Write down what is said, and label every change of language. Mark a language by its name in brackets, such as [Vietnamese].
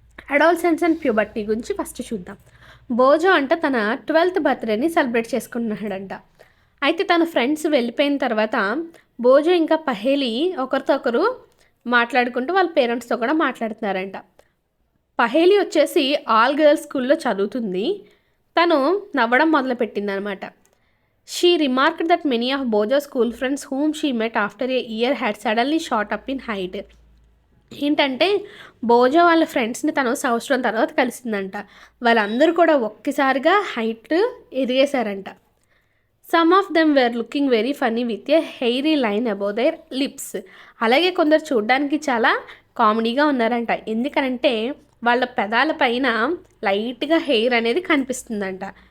[Telugu] Adolescence and puberty గురించి first చూద్దాం. బోజో అంట తన 12th బర్త్డేని సెలబ్రేట్ చేసుకున్నాడంట. అయితే తన ఫ్రెండ్స్ వెళ్ళిపోయిన తర్వాత బోజో ఇంకా పహేలి ఒకరితో ఒకరు మాట్లాడుకుంటూ వాళ్ళ పేరెంట్స్తో కూడా మాట్లాడుతున్నారంట. పహేలి వచ్చేసి ఆల్ గర్ల్స్ స్కూల్లో చదువుతుంది. తను నవ్వడం మొదలుపెట్టింది అనమాట. [English] She remarked that many of Bojo's school friends whom she met after a year had suddenly shot up in height. [Telugu] ఏంటంటే బోజో వాళ్ళ ఫ్రెండ్స్ని తను సంవత్సరం తర్వాత కలిసిందంట. వాళ్ళందరూ కూడా ఒక్కసారిగా height ఎదిగేశారంట. [English] Some of them were looking very funny with a hairy line above their lips. [Telugu] అలాగే కొందరు చూడడానికి చాలా కామెడీగా ఉన్నారంట. ఎందుకనంటే వాళ్ళ పెదాల పైన లైట్గా హెయిర్ అనేది కనిపిస్తుందంట.